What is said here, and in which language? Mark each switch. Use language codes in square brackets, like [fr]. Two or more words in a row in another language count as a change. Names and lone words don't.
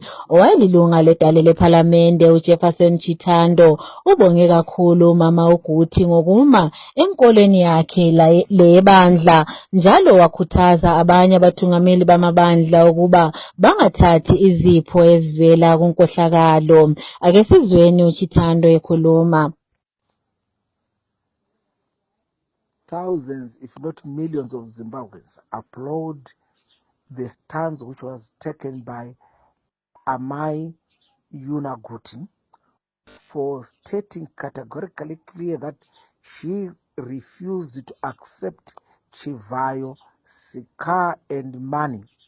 [nd] Owayelilunga ledale lephalamende uJefferson Chitando ubonge kakhulu umama uGuti ngokuma enkolweni yakhe lebandla njalo wakhuthaza abanye abathungameli bamabandla ukuba bangathathi izipho ezivela kunkohlakalo. Ake sizweni uChitando ekhuluma. [en] Thousands, if not millions, of Zimbabweans applaud the stance which was taken by Amai Yuna Guti for stating categorically clear that she refused to accept Chivayo, Sika, and money.